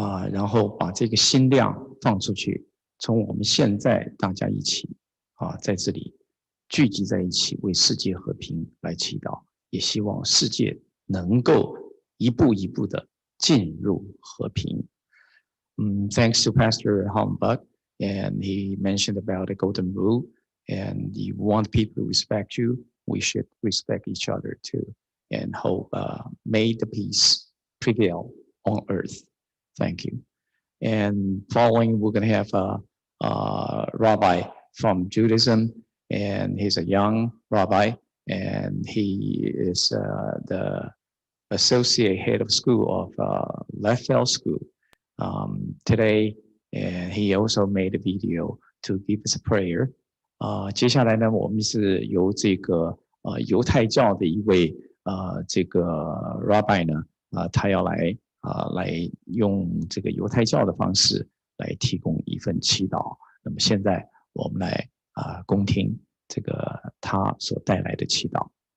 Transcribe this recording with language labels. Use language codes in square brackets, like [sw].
[zh] 然后把这个心量放出去，从我们现在大家一起在这里聚集在一起，为世界和平来祈祷，也希望世界能够一步一步的进入和平。 [en] Thanks to Pastor Hollenbach, and he mentioned about the golden rule, and you want people to respect you, we should respect each other too, and hope may the peace prevail on earth. Thank you. And following, we're going to have a rabbi from Judaism, and he's a young rabbi, and he is the associate head of school of Leffel School today, and he also made a video to give us a prayer. [zh] 接下来呢，我们是由这个犹太教的一位这个 rabbi 呢他要来来用这个犹太教的方式来提供一份祈祷。那么现在我们来恭听这个他所带来的祈祷。